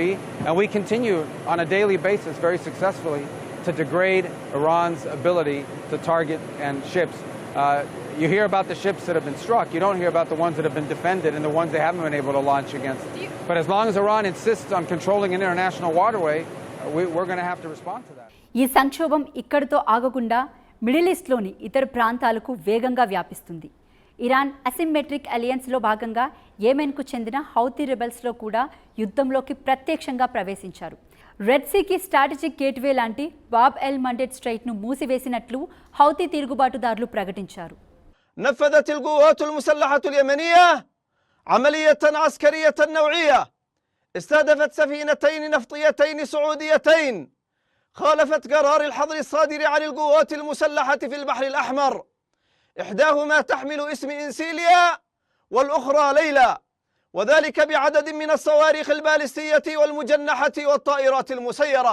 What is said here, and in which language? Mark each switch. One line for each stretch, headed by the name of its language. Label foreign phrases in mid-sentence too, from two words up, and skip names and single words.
English: And we continue on a daily basis very successfully to degrade Iran's ability to target and ships. You hear about the ships that have been struck, you don't hear about the ones that have been defended and the ones they haven't been able to launch against. But as long as Iran insists on controlling an international waterway, we're going to have to respond to that.
Telugu: ఈ సంక్షోభం ఇక్కడితో ఆగకుండా మిడిల్ ఈస్ట్లోని ఇతర ప్రాంతాలకు వేగంగా వ్యాపిస్తుంది. ఇరాన్
English: asymmetric alliance
Telugu: భాగంగా యెమెన్కు చెందిన హౌతీ రెబెల్స్లో కూడా యుద్ధంలోకి ప్రత్యక్షంగా ప్రవేశించారు. రెడ్ సీకి
English: strategic gateway
Telugu: లాంటి బాబ్ ఎల్ మండెడ్ స్ట్రైట్ను మూసివేసినట్లు హౌతీ తిరుగుబాటుదారులు ప్రకటించారు.
Arabic: نفذت القوات المسلحة اليمنية عملية عسكرية نوعية استهدفت سفينتين نفطيتين سعوديتين خالفت قرار الحظر الصادر عن القوات المسلحة في البحر الأحمر، إحداهما تحمل اسم إنسيليا والأخرى ليلى، وذلك بعدد من الصواريخ البالستية والمجنحة والطائرات المسيرة.